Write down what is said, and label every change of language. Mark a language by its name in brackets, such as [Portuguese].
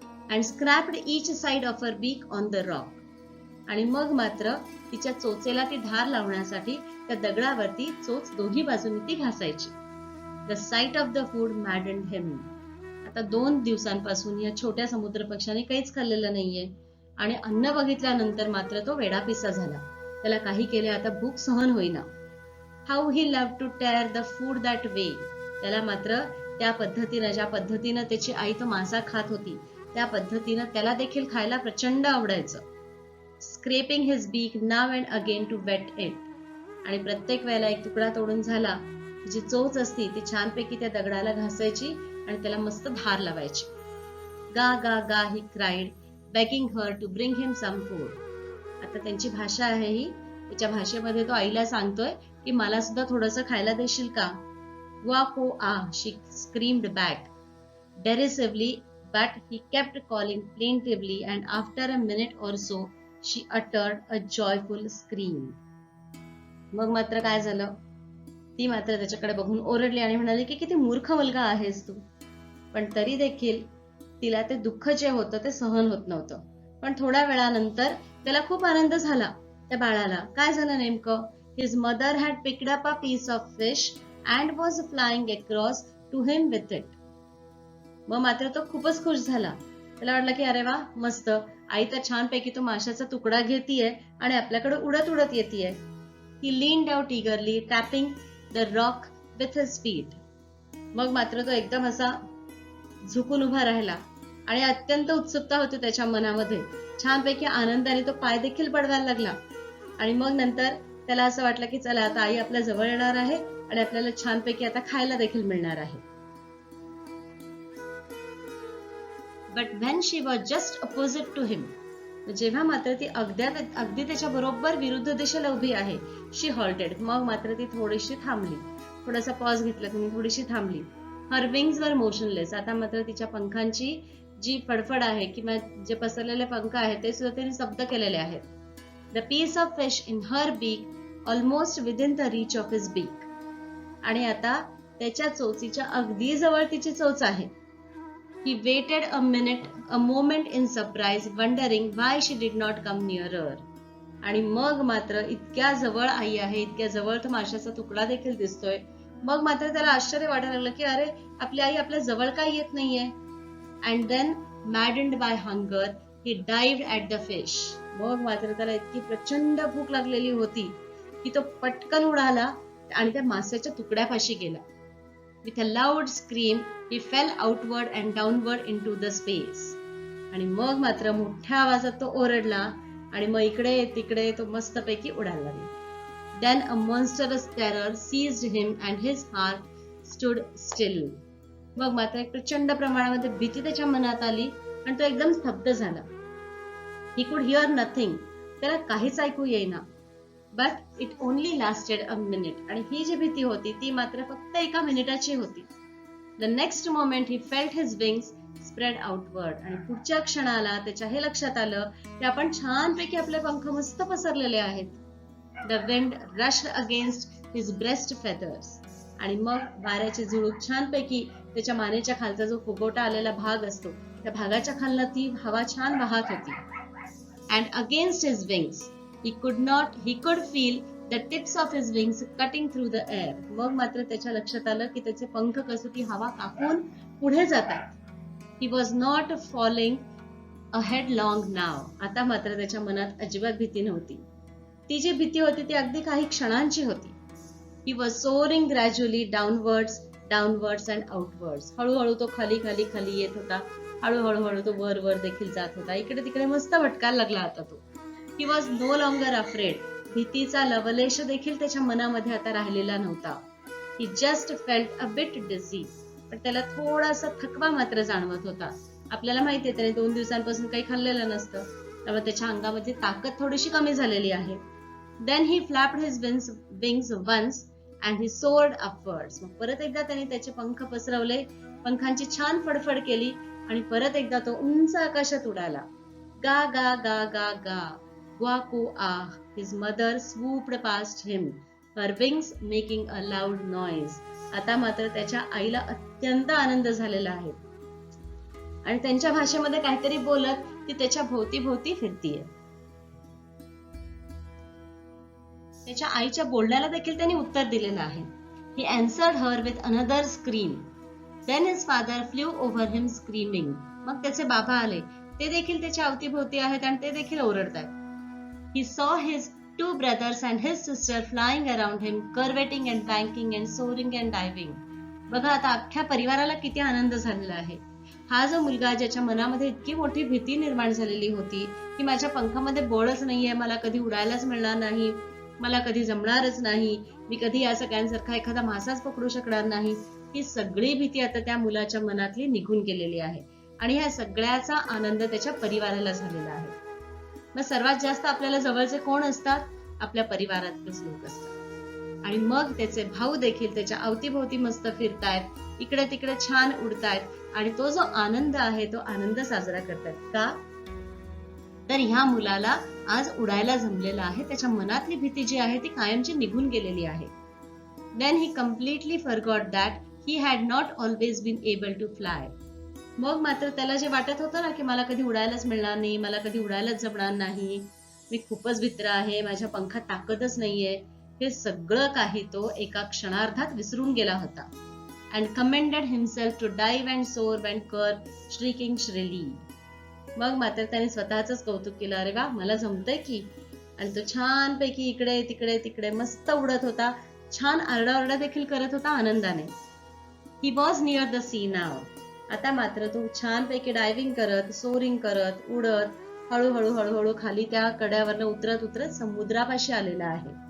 [English] And scraped each side of her beak on the rock. [Marathi] आणि मग मात्र तिच्या चोचेला ती धार लावण्यासाठी त्या दगडावरती चोच दोन्ही बाजूंनी ती घासायची. [English] The sight of the food maddened him. [Marathi] आता 2 दिवसांपासून या छोट्या समुद्र पक्षाने काहीच खाल्लेलं नाहीये आणि अन्न बघितल्यानंतर मात्र तो वेडापिसा झाला. त्याला काही केले आता भूक सहन होईना. [English] How he loved to tear the food that way. [Marathi] त्याला मात्र त्या पद्धतीनं, ज्या पद्धतीनं त्याची आई तो मासा खात होती त्या पद्धतीनं त्याला देखील खायला प्रचंड आवडायचं. [English] Scraping his beak now and again to wet it. [Marathi] आणि प्रत्येक वेळेला एक तुकडा तोडून झाला, जी चोच असती ती छानपैकी त्या दगडाला घासायची आणि त्याला मस्त धार लावायची. [English] गा गा गा he cried, begging her to bring him some food. [Marathi] आता त्यांची भाषा आहे ही, त्याच्या भाषेमध्ये तो आईला सांगतोय की मला सुद्धा थोडंसं खायला देशील का. [English] Wa ko ah, she screamed back derisively, but he kept calling plaintively and after a minute or so she uttered a joyful scream. [Marathi] मग मात्र काय झालं, ती मात्र त्याच्याकडे बघून ओरडली आणि म्हणाली की किती मूर्ख मुलगा आहेस तू. पण तरी देखील तिला ते दुःख जे होतं ते सहन होत नव्हतं. पण थोड्या वेळानंतर त्याला खूप आनंद झाला त्या बाळाला. काय झालं नेमकं, [English] His mother had picked up a piece of fish and was flying across to him with it. [Marathi] मग मात्र तो खूपच खुश झाला. त्याला वाटलं की अरे वा मस्त, आई तर छानपैकी तो माशाचा तुकडा घेतीये आणि आपल्याकडे उडत उडत येतीये. [English] He leaned out eagerly, tapping the rock with his feet. [Marathi] मग मात्र तो एकदम असा झुकून उभा राहिला आणि अत्यंत उत्सुकता होती त्याच्या मनामध्ये. छानपैकी आनंदाने तो पाय देखील पडवायला लागला आणि मग नंतर त्याला असं वाटलं की चला आता आई आपल्या जवळ येणार आहे आणि आपल्याला छानपैकी आता खायला देखील मिळणार आहे. [English] But when she was just opposite to him, [Marathi] जेव्हा मात्र ती अगदी त्याच्या बरोबर विरुद्ध दिशेला उभी आहे, [English] She halted. [Marathi] मग मात्र ती थोडीशी थांबली, थोडासा पॉज घेतला तिने, थोडीशी थांबली. [English] Her wings were motionless. [Marathi] आता मात्र तिच्या पंखांची जी फडफड आहे किंवा जे पसरलेले पंख आहेत ते सुद्धा तिने स्तब्ध केलेले आहेत. [English] The piece of fish in her beak almost within the reach of his beak. [Marathi] आणि आता त्याच्या चोचीच्या अगदी जवळ तिची चोच आहे. [English] He waited a moment in surprise, wondering why she did not come nearer. [Marathi] आणि मग मात्र इतक्या जवळ आई आहे, इतक्या जवळ तो माशाचा तुकडा देखील दिसतोय. मग मात्र त्याला आश्चर्य वाटायला लागलं की अरे आपली आई आपल्या जवळ काय येत नाहीये. [English] And then, maddened by hunger, he dived at the fish. [Marathi] मग मात्र त्याला इतकी प्रचंड भूक लागलेली होती की तो पटकन उडाला आणि त्या माशाच्या तुकड्यापाशी गेला. [English] With a loud scream, he fell outward and downward into the space. [Marathi] आणि मग मात्र मोठ्या आवाजात तो ओरडला आणि मग इकडे तिकडे तो मस्तपैकी उडायला लागला. [English] Then a monstrous terror seized him and his heart stood still. [Marathi] मग मात्र एक प्रचंड प्रमाणामध्ये भीती त्याच्या मनात आली आणि तो एकदम स्तब्ध झाला. [English] He could hear nothing. [Marathi] त्याला काहीच ऐकू येईना. [English] But it only lasted a minute. [Marathi] आणि ही जी भीती होती ती मात्र फक्त एका मिनिटाची होती. [English] The next moment he felt his wings spread outward. [Marathi] आणि पुढच्या क्षणाला त्याच्या हे लक्षात आलं की आपण छानपैकी आपले पंख मस्त पसरलेले आहेत. [English] The wind rushed against his breast feathers. [Marathi] आणि मग वाऱ्याची झुळूक छानपैकी त्याच्या मानेच्या खालचा जो फुगोटा आलेला भाग असतो त्या भागाच्या खालनं ती हवा छान वाहत होती. [English] And against his wings he could feel the tips of his wings cutting through the air. [Marathi] मग मात्र त्याच्या लक्षात आलं की त्याचे पंख कसोटी हवा कापून पुढे जातात. [English] He was not falling headlong now. [Marathi] आता मात्र त्याच्या मनात अजिबात भीती नव्हती. ती जी भीती होती ती अगदी काही क्षणांची होती. [English] He was soaring gradually downwards and outwards. [Marathi] हळूहळू तो खाली येत होता. हळूहळू तो वर देखील जात होता. इकडे तिकडे मस्त भटकायला लागला होता तो. [English] He was no longer afraid. [Marathi] भीतीचा लवलेश देखील त्याच्या मनामध्ये आता राहिलेला नव्हता. [English] He just felt a bit dizzy. [Marathi] पण त्याला थोडासा थकवा मात्र जाणवत होता. आपल्याला माहिती आहे त्याने 2 दिवसांपासून काही खाल्लेलं नसतं त्यामुळे त्याच्या अंगामध्ये ताकद थोडीशी कमी झालेली आहे. [English] Then he flapped his wings once and he soared upwards. [Marathi] मग परत एकदा त्याने त्याचे पंख पसरवले, पंखांची छान फडफड केली आणि परत एकदा तो उंच आकाशात उडाला. गा गा गा गा गा ग्वाको आह. [English] His mother swooped past him, her wings making a loud noise. [Marathi] आता मात्र त्याच्या आईला अत्यंत आनंद झालेला आहे आणि त्यांच्या भाषेमध्ये काहीतरी बोलत ती त्याच्या भोवती फिरतीये. त्याच्या आईच्या बोलण्याला देखील त्यांनी उत्तर दिलेलं आहे. [English] He answered her with another scream. Then his father flew over him screaming. [Marathi] मग त्याचे बाबा आले. ते देखील त्याच्या अवतीभोवती आहेत आणि ते देखील ओरडतात. [English] He saw his 2 brothers and his sister flying around him, curveting and banking and soaring and diving. [Marathi] बघा आता अख्ख्या परिवाराला किती आनंद झालेला आहे. हा जो मुलगा ज्याच्या मनामध्ये इतकी मोठी भीती निर्माण झालेली होती की माझ्या पंखामध्ये बळच नाहीये, मला कधी उडायलाच मिळणार नाही, मला कधी जमणारच नाही, मी कधी या सगळ्यांसारखा एखादा मासाच पकडू शकणार नाही, ही सगळी भीती आता त्या मुलाच्या मनातली निघून गेलेली आहे आणि ह्या सगळ्याचा आनंद त्याच्या परिवाराला झालेला आहे. मग सर्वात जास्त आपल्याला जवळचे कोण असतात? आपल्या परिवारातलेच लोक असतात. आणि मग त्याचे भाऊ देखील त्याच्या अवतीभोवती मस्त फिरतायत, इकडे तिकडे छान उडतायत आणि तो जो आनंद आहे तो आनंद साजरा करतात. का तर ह्या मुलाला आज उडायला जमलेला आहे. त्याच्या मनातली भीती जी आहे ती कायमची निघून गेलेली आहे. [English] Then he completely forgot that he had not always been able to fly. [Marathi] मग मात्र त्याला जे वाटत होतं ना की मला कधी उडायलाच मिळणार नाही, मला कधी उडायलाच जमणार नाही, मी खूपच भित्र आहे, माझ्या पंखात ताकदच नाहीये, हे सगळं काही तो एका क्षणार्धात विसरून गेला होता. [English] And commended himself to dive and soar and curve, shrieking shrilly. [Marathi] मग मात्र त्याने स्वतःच कौतुक केलं. अरे वा, मला जमतंय की. आणि तो छानपैकी इकडे तिकडे मस्त उडत होता, छान आरडाओरडा देखील करत होता आनंदाने. [English] He was near the sea now. [Marathi] आता मात्र तो छानपैकी डायव्हिंग करत, सोरिंग करत, उडत, हळूहळू खाली त्या कड्यावरनं उतरत समुद्रापाशी आलेला आहे.